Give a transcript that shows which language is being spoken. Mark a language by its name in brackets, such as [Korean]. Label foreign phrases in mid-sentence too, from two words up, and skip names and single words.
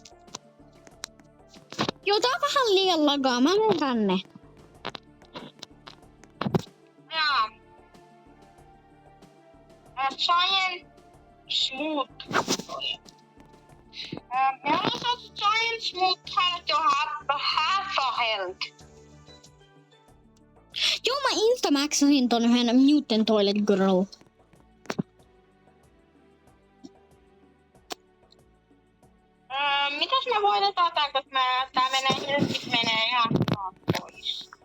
[Finnish] Joo, tää on vähän liian lagaa. Mä menen tänne. Jaa. Giant Smooth. Me ollaan saatu Giant Smooth health jo [English] half a health. [Finnish] Joo, mä instamaxasin ton yhden Mutant Toilet Girl. Mitäs me voitetaan tää, kun tää menee ihan pois.